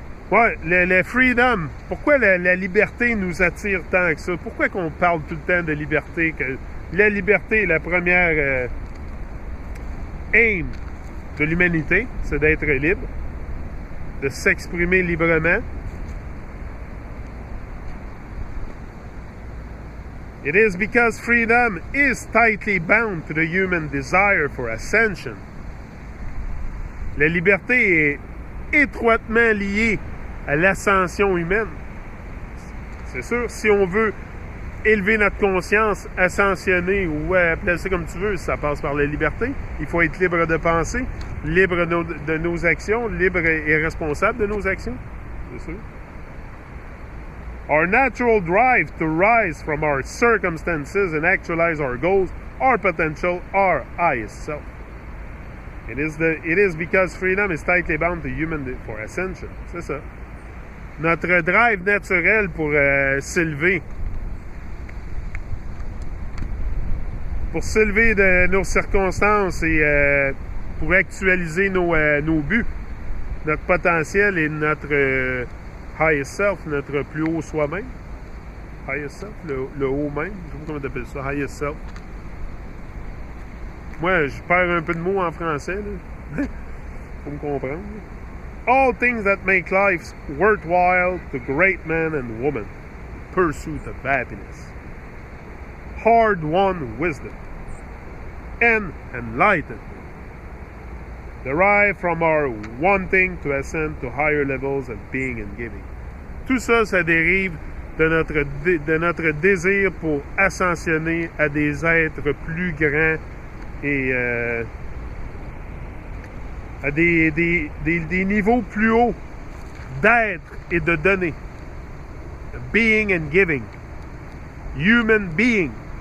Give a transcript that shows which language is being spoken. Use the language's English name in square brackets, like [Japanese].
[French] Ouais, le freedom. Pourquoi la liberté nous attire tant que ça? Pourquoi qu'on parle tout le temps de liberté? Que la liberté est la première aim de l'humanité, c'est d'être libre, de s'exprimer librement. [English] It is because freedom is tightly bound to the human desire for ascension. [French] La liberté est étroitement liée à l'ascension humaine. C'est sûr, si on veut élever notre conscience, ascensionner ou appeler ça comme tu veux, ça passe par la liberté. Il faut être libre de penser, libre de nos actions, libre et responsable de nos actions. C'est sûr. [English] Our natural drive to rise from our circumstances and actualize our goals, our potential, our highest self. It is because freedom is tightly bound to human for ascension. [French] C'est ça. Notre drive naturel pour s'élever. Pour s'élever de nos circonstances et pour actualiser nos buts, notre potentiel et notre highest self, notre plus haut soi-même. Highest self, le haut même, je sais pas comment tu appelles ça, highest self. Moi, je perds un peu de mots en français, là. Faut me comprendre. [English] All things that make life worthwhile to great men and women. Pursuit of happiness. Hard-won wisdom. And enlightenment. Derive from our wanting to ascend to higher levels of being and giving. [French] Tout ça, ça dérive de notre désir pour ascensionner à des êtres plus grands et à des niveaux plus hauts d'être et de donner. [English] Being and giving. Human being.